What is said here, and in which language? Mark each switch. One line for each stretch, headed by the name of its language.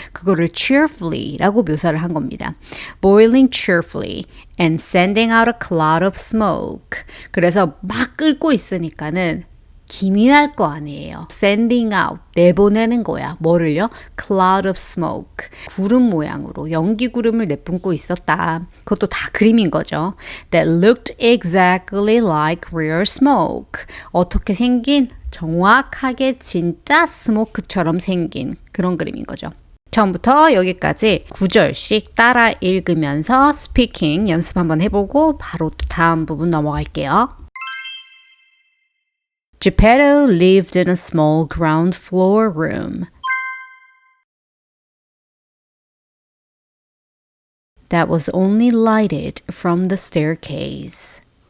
Korean: 그거를 cheerfully라고 묘사를 한 겁니다.
English: boiling cheerfully and sending out a cloud of smoke.
Korean: 그래서 막 끓고 있으니까는 김이 날 거 아니에요.
English: sending out,
Korean: 내보내는 거야. 뭐를요?
English: cloud of smoke,
Korean: 구름 모양으로 연기 구름을 내뿜고 있었다. 그것도 다 그림인 거죠.
English: That looked exactly like real smoke.
Korean: 어떻게 생긴? 정확하게 진짜 스모크처럼 생긴 그런 그림인 거죠. 처음부터 여기까지 9절씩 따라 읽으면서 스피킹 연습 한번 해보고 바로 또 다음 부분 넘어갈게요.
English: Geppetto lived in a small ground floor room that was only lighted from the staircase.